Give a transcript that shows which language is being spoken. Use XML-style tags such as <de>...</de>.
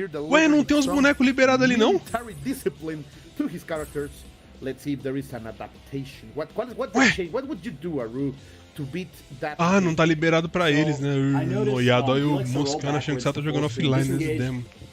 <pt>Ué, não tem uns bonecos liberados ali, não?</pt> <en>To his characters. Let's see if there is an adaptation. What would you do, Aru, to beat that?</en> <pt>Ah, não tá liberado pra eles, né? Noiado, olha o Moscano achando que você tá jogando offline nesse demo.</pt>